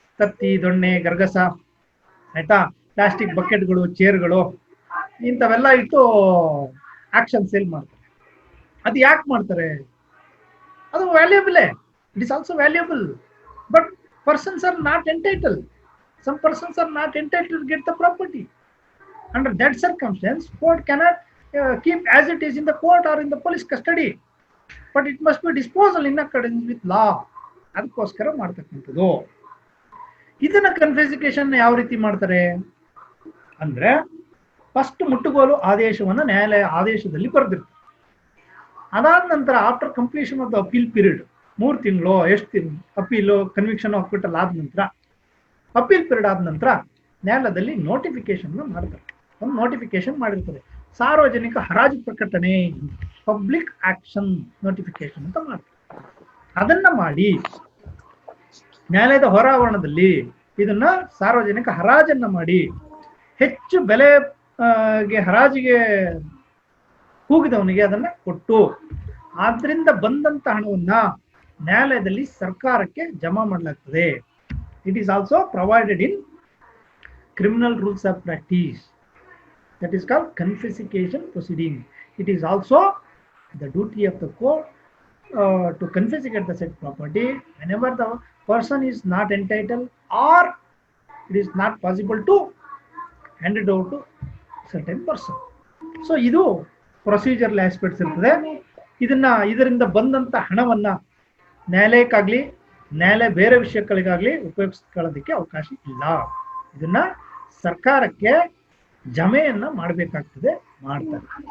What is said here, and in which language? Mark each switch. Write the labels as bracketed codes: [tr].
[kn] ಕತ್ತಿ, ದೊಣ್ಣೆ, ಗರ್ಗಸ, ಆಯ್ತಾ, ಪ್ಲಾಸ್ಟಿಕ್ ಬಕೆಟ್ಗಳು, ಚೇರ್ಗಳು, ಇಂಥವೆಲ್ಲ ಇಟ್ಟು ಆಕ್ಷನ್ ಸೇಲ್ ಮಾಡ್ತಾರೆ. ಅದು ಯಾಕೆ ಮಾಡ್ತಾರೆ? ಅದು valuable. [en] It is also valuable, but persons are not entitle. Some persons are not entitle to get the property. Under that circumstances court cannot keep as it is in the court or in the police custody, but it must be disposal in accordance with law. [kn] ಅದಕ್ಕೋಸ್ಕರ ಮಾಡ್ತಕ್ಕಂಥದ್ದು. ಇದನ್ನ ಕನ್ಫಿಸಿಕೇಶನ್ ಯಾವ ರೀತಿ ಮಾಡ್ತಾರೆ ಅಂದ್ರೆ, first ಮುಟ್ಟುಗೋಲು ಆದೇಶವನ್ನ ನ್ಯಾಯಾಲಯ ಆದೇಶದಲ್ಲಿ ಬರೆದಿರ್ತಾರೆ. ಅದಾದ ನಂತರ [en] after completion of the appeal period, [kn] 3 ತಿಂಗಳು ಎಷ್ಟು ತಿಂಗಳು ಅಪೀಲು, ಕನ್ವಿಕ್ಷನ್, ಅಕ್ವಿಟಲ್ ಆದ ನಂತರ, ಅಪೀಲ್ ಪೀರಿಯಡ್ ಆದ ನಂತರ ನ್ಯಾಯಾಲಯದಲ್ಲಿ ನೋಟಿಫಿಕೇಶನ್ ಮಾಡ್ತಾರೆ. ಒಂದು ನೋಟಿಫಿಕೇಶನ್ ಮಾಡಿರ್ತಾರೆ, ಸಾರ್ವಜನಿಕ ಹರಾಜು ಪ್ರಕಟಣೆ, ಪಬ್ಲಿಕ್ ಆಕ್ಷನ್ ನೋಟಿಫಿಕೇಶನ್ ಅಂತ ಮಾಡ್ತಾರೆ. ಅದನ್ನ ಮಾಡಿ ನ್ಯಾಯಾಲಯದ ಹೊರಾವರಣದಲ್ಲಿ ಇದನ್ನ ಸಾರ್ವಜನಿಕ ಹರಾಜನ್ನ ಮಾಡಿ ಹೆಚ್ಚು ಬೆಲೆ ಹರಾಜಿಗೆ ಕೂಗಿದವನಿಗೆ ಅದನ್ನ ಕೊಟ್ಟು ಆದ್ರಿಂದ ಬಂದಂತ ಹಣವನ್ನ ನ್ಯಾಯಾಲಯದಲ್ಲಿ ಸರ್ಕಾರಕ್ಕೆ ಜಮಾ ಮಾಡಲಾಗ್ತದೆ. [en] It is also provided in criminal rules of practice, that is called confiscation proceeding. It is also the duty of the court to confiscate the said property whenever the person is not entitled or it is not possible to hand it over to certain person. [kn] So ಇದು procedural aspects ಇರ್ತದೆ. ಇದರಿಂದ ಬಂದಂತ ಹಣವನ್ನ ನ್ಯಾಯಾಲಯಕ್ಕಾಗ್ಲಿ ನ್ಯಾಯಾಲಯ ಬೇರೆ ವಿಷಯಗಳಿಗಾಗ್ಲಿ ಉಪಯೋಗಿಸ್ಕೊಳ್ಳೋದಕ್ಕೆ ಅವಕಾಶ ಇಲ್ಲ. ಇದನ್ನ ಸರ್ಕಾರಕ್ಕೆ ಜಮೆಯನ್ನ ಮಾಡಬೇಕಾಗ್ತದೆ, ಮಾಡ್ತಾರೆ.